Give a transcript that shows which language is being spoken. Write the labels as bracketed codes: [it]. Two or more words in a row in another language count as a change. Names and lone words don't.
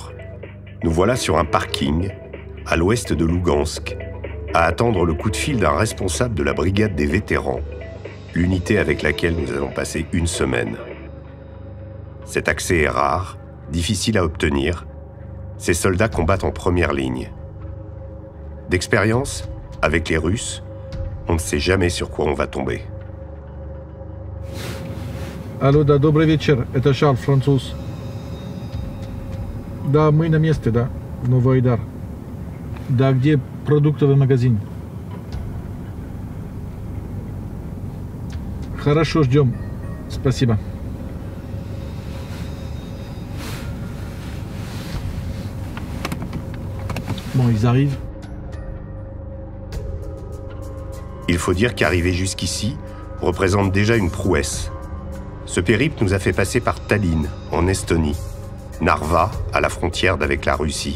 [fr] Nous voilà sur un parking à l'ouest de Lougansk, à attendre le coup de fil d'un responsable de la brigade des vétérans, l'unité avec laquelle nous allons passer une semaine. Cet accès est rare, difficile à obtenir. Ces soldats combattent en première ligne. D'expérience, avec les Russes, on ne sait jamais sur quoi on va tomber. [ru] Алло, да, добрый вечер, это Шарль, француз. Да, мы на месте, да, в Новый Айдар. Да, где продуктовый магазин? Хорошо, ждем. Спасибо. [fr] Bon, ils arrivent. Il faut dire qu'arriver jusqu'ici représente déjà une prouesse. Ce périple nous a fait passer par Tallinn, en Estonie, Narva, à la frontière d'avec la Russie.